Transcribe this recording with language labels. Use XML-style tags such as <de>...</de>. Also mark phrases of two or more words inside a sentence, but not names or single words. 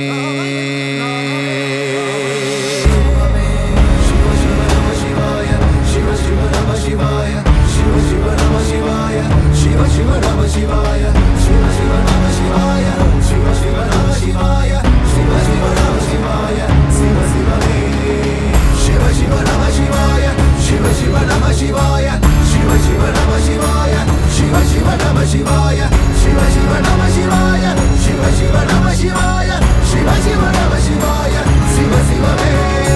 <sa>शिव शिव नम शिवाय शिव शिव नम शिवाय शिव शिव नम शिवाय शिव शिव नम शिवाय शिव शिव नम शिवाय शिव शिव नम शिवाय शिव शिव नम शिवाय शिव शिव शिव शिव नमः शिवाय, शिव शिव नमः शिवाय, शिव शिव नमः शिवाय, शिव शिव नमः शिवाय, शिव शिव नमः शिवाय, शिव शिव नमः शिवाय, शिव शिव नमः शिवाय, Shiva Shiva</sa>